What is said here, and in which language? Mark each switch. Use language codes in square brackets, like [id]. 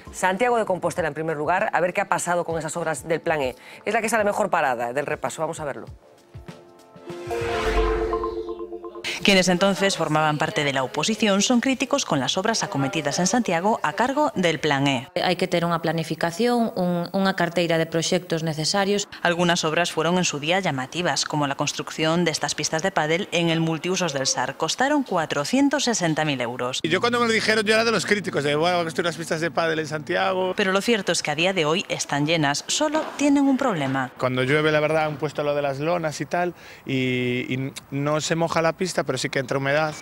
[es] Santiago de Compostela, en primer lugar, a ver qué ha pasado con esas obras del Plan E. Es la que sale mejor parada del repaso. Vamos a verlo. Quienes entonces formaban parte de la oposición son críticos con las obras acometidas en Santiago a cargo del Plan E. [gl] Hai que ter unha planificación, unha carteira de proxectos necesarios. [es] Algunas obras fueron en su día llamativas, como la construcción de estas pistas de pádel en el multiusos del SAR. Costaron 460.000 euros. Y yo cuando me lo dijeron yo era de los críticos, de bueno, construir unas pistas de pádel en Santiago. Pero lo cierto es que a día de hoy están llenas, solo tienen un problema. Cuando llueve, la verdad, han puesto lo de las lonas y tal, y no se moja la pista, pero sí que entra humedad.